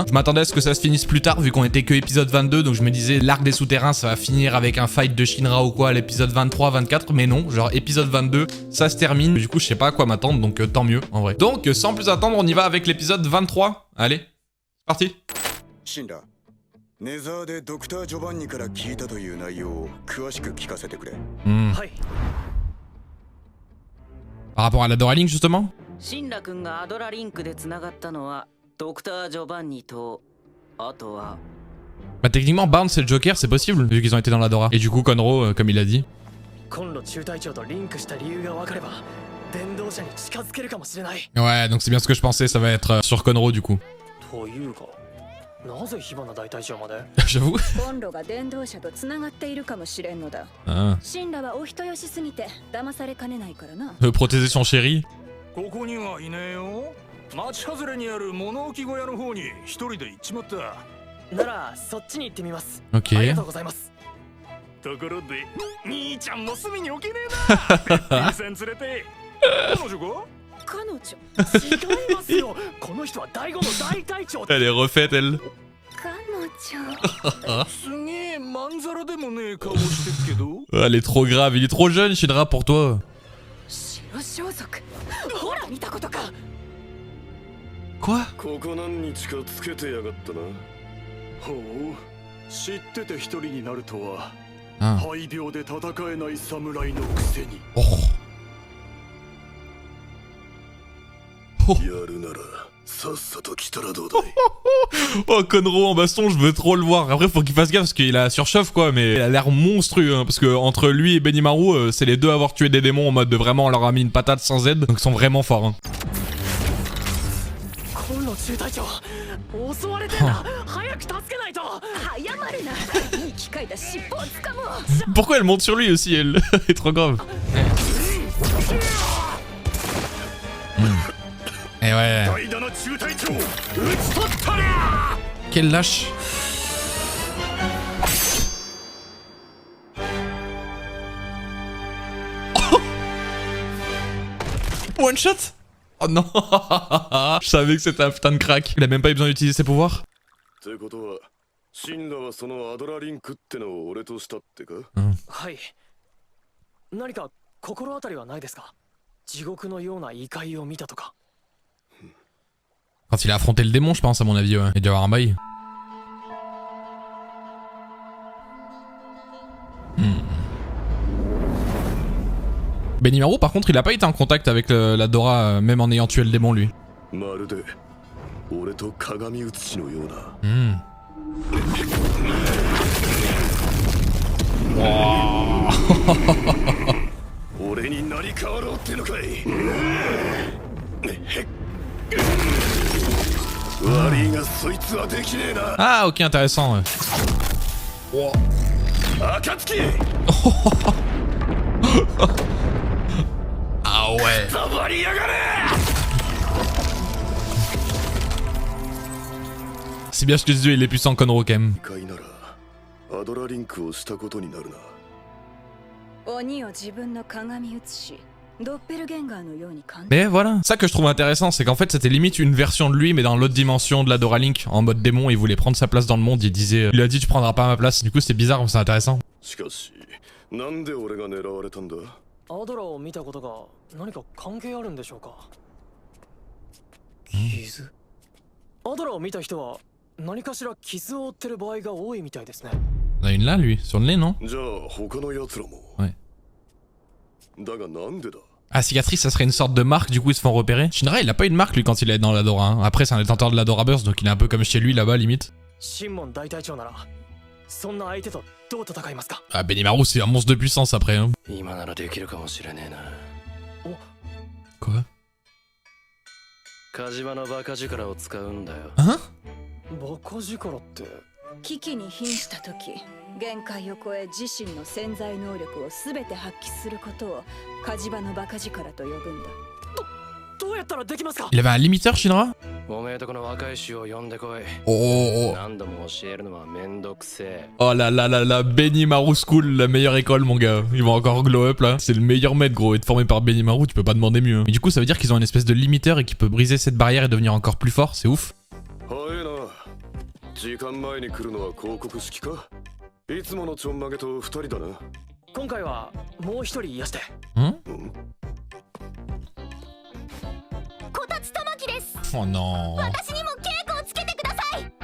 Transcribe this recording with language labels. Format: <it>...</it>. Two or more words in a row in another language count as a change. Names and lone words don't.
<fr>Je m'attendais à ce que ça se finisse plus tard vu qu'on était que épisode 22. Donc je me disais, l'arc des souterrains, ça va finir avec un fight de Shinra ou quoi à l'épisode 23, 24. Mais non, genre épisode 22, ça se termine. Du coup, je sais pas à quoi m'attendre. Donc tant mieux en vrai. Donc sans plus attendre, on y va avec l'épisode 23. Allez, c'est parti. Shinra.</fr> <ja>ネザーでドクター・ジョバンニから聞いたという内容を詳しく聞かせてくれ。はい。</ja> <fr>Par rapport à la Dora Link justement.</fr> <ja>シンラ君がアドラリンクで繋がったのはドクター・ジョバンニとあとは</ja> <fr>Bah techniquement Barnes et le Joker c'est possible vu qu'ils ont été dans la Dora. Et du coup Conro comme il a dit.</fr> <ja>コンロ中隊長とリンクした理由が分かれば電動車に近づけるかもしれない。</ja> <fr>Ouais donc c'est bien ce que je pensais, ça va être sur Conro du coup.</fr> <ja>というか、なぜ火花大隊長まで？</ja> <fr>J'avoue.</fr> <ja>コンロが電動車と繋がっているかもしれんのだ。 Ah. シンラはお人よしすぎて騙されかねないからな。</ja> <fr>Veut protéger son chéri.</fr> <ja>ここにはいねえよ。町外れにある物置小屋の方に一人で行っちまった。ならそっちに行ってみます。</ja> <fr>Ok.</fr> <ja>ありがとうございます。ところで、兄ちゃんも隅に置けねえな。ペッピンさん連れて。彼女が？彼女。違いますよ。この人は第五の大隊長。</ja> <fr>Elle est refaite elle.</fr> <ja>彼女。すげえまんざらでもねえ顔してるけど。</ja> <fr>Elle est trop grave, il est trop jeune Shinra pour toi.</fr> <ja>白装束。ほら見たことか。</ja> <fr>Quoi?</fr> <ja>ここ何日かつけてやがったな。ほう、知ってて一人になるとは。 Ah. 肺病で戦えない侍のくせに。 Oh. やるならさっさと来たらどうだい。</ja> <fr>Oh Conro en baston, je veux trop le voir. Après faut qu'il fasse gaffe parce qu'il a surchauffe quoi, mais il a l'air monstrueux hein, parce que entre lui et Benimaru, c'est les deux à avoir tué des démons en mode de vraiment on leur a mis une patate sans aide, donc ils sont vraiment forts. Hein.</fr> <ja>コンロ中隊長、襲われてんだ。早く助けないと。早まるな。いい機会だ。尻尾を掴もう。</ja> <fr>Pourquoi elle monte sur lui aussi elle? Elle est trop grave. Et ouais.</fr> <ja>代打の中隊長、撃ち取ったりゃ。</ja> <fr>Quel lâche. Oh</fr> <en>One shot.</en> <fr>Oh non. Je savais que c'était un putain de crack. Il a même pas eu besoin d'utiliser ses pouvoirs.</fr> <ja>ってことは、シンラはそのアドラリンクってのを俺としたってか？はい。何か心当たりはないですか？地獄のような異界を見たとか。</ja> <fr>Quand il a affronté le démon je pense à mon avis ouais. Il a dû avoir un bail. Benimaru par contre il a pas été en contact avec la Dora même en ayant tué le démon lui.</fr> <ja>まるで俺と鏡写しのような。俺になり変わろうってのかい。悪いがそいつはできねえな。</ja> <fr>Ah ok intéressant. Ouais.</fr> <ja>暁。</ja> <fr>Ah ouais.</fr> <ja>触りやがれ。</ja> <fr>C'est bien ce que je dis, il est puissant Conro quand même.</fr> <ja>異界ならアドラリンクをしたことになるな。鬼を自分の鏡写し、ドッペルゲンガーのように感じ。</ja> <fr>Mais voilà, ça que je trouve intéressant, c'est qu'en fait c'était limite une version de lui mais dans l'autre dimension de la Dora Link, en mode démon, il voulait prendre sa place dans le monde, il disait, il lui a dit tu prendras pas ma place, du coup c'est bizarre, c'est intéressant.</fr> <ja>しかし、なんで俺が狙われたんだ？アドラを見たことが何か関係あるんでしょうか？傷？アドラを見た人は何かしら傷を負ってる場合が多いみたいですね。</ja> <fr>On a une là lui, sur le nez non?</fr> <ja>じゃあ他の奴らも。</ja> <fr>Ouais.</fr> <ja>だがなんでだ？</ja> <fr>Ah cicatrice ça serait une sorte de marque, du coup ils se font repérer. Shinra il a pas eu de marque lui quand il est dans la Dora, hein. Après c'est un détenteur de la Dora Burst donc il est un peu comme chez lui là-bas limite.</fr> <ja>シンモン大隊長ならそんな相手とどう戦いますか？</ja> <fr>Ah Benimaru c'est un monstre de puissance après hein.</fr> <ja>今ならできるかもしれねえな。</ja> <fr>Quoi?</fr> <ja>火島のバカ力を使うんだよ。</ja> <fr>Hein?</fr> <ja>バカ力って。危機に瀕した時、限界を超え自身の潜在能力を全て発揮することを火事場のバカ力と呼ぶんだ。どうやったらできますか？</ja> <fr>Il avait un limiteur, Shinra?</fr> <ja>おめえとこの若い衆を呼んでこい。 Oh, 何度も教えるのはめんどくせえ。</ja> <fr>oh là là là là, Benimaru School, la meilleure école, mon gars. Ils vont encore</fr> <en>glow up</en> <fr>là. C'est le meilleur maître, gros. Être formé par Benimaru, tu peux pas demander mieux. Mais du coup, ça veut dire qu'ils ont une espèce de limiteur et qui peut briser cette barrière et devenir encore plus fort. C'est ouf.</fr> <ja>早いな。時間前に来るのは広告式か。いつものちょんまげと二人だな。今回はもう一人癒して。</ja> <fr>Hein?</fr> <ja>こたつ玉木です。</ja> <fr>Oh non.</fr> <ja>私にも稽古をつけてください。</ja>